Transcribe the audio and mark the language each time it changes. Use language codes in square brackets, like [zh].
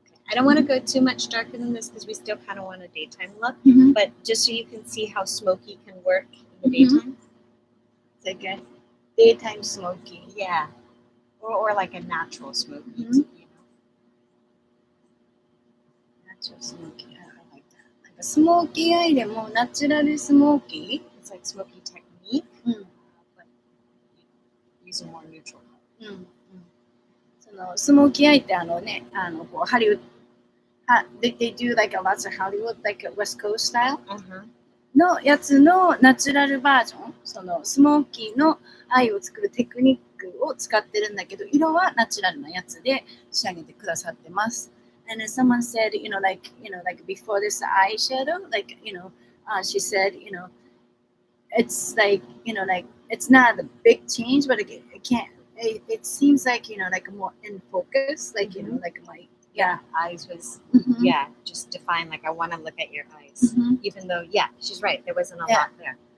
[en] I don't want to go too much darker than this because we still kind of want a daytime look, but just so you can see how smoky can work in the daytime. It's like a daytime smoky. Yeah. Or like a natural smoky, you know? Natural smoky. I like that. [ja] なんかスモーキーアイでもナチュラルスモーキー [en] It's like smoky technique, but using more neutral color. [ja] そのスモーキーアイってこうハリウッド [en] They do like a lots of Hollywood, like a West Coast style [ja] のやつのナチュラルバージョン、そのスモーキーのアイを作るテクニックを使ってるんだけど、色はナチュラルなやつで仕上げてくださってます。 [en] And then someone said, like before this eyeshadow, she said, it's like, like it's not a big change, but it seems like, like more in focus, like, like my eyes was just defined, like I want to look at your eyes, even though she's right, there wasn't a lot there.